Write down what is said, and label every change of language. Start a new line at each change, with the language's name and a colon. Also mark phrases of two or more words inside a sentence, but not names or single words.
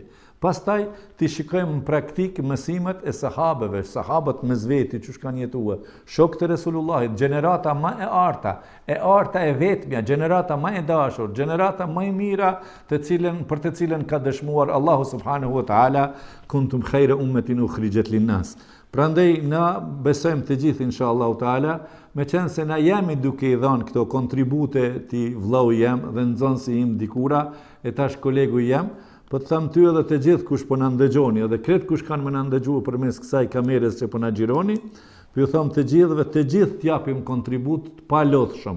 Albanian: Pastaj ti shikojmë në praktik mësimet e sahabeve, sahabët mes veti që kanë jetuar, shokët e Resulullahit, gjenerata më e arta e vetmja, gjenerata më e dashur, gjenerata më e mira, për të cilën ka dëshmuar Allahu
Arabic: سبحانه وتعالى, كنتم خير أمة أخرجت للناس.
Albanian: Prandaj na besojmë të gjithë
Arabic: إن شاء الله تعالى,
Albanian: me qenë se na jemi duke i dhënë këto kontribute ti vllau jam dhe nxënësi im dikura, e tash kolegu jam, po të them ty edhe të gjithë kush po na ndëgjoni, edhe kret kush kanë më na ndëgjuar përmes kësaj kamerës që po na xhironi, po ju them të gjithë t'japim kontribut të palodhshëm.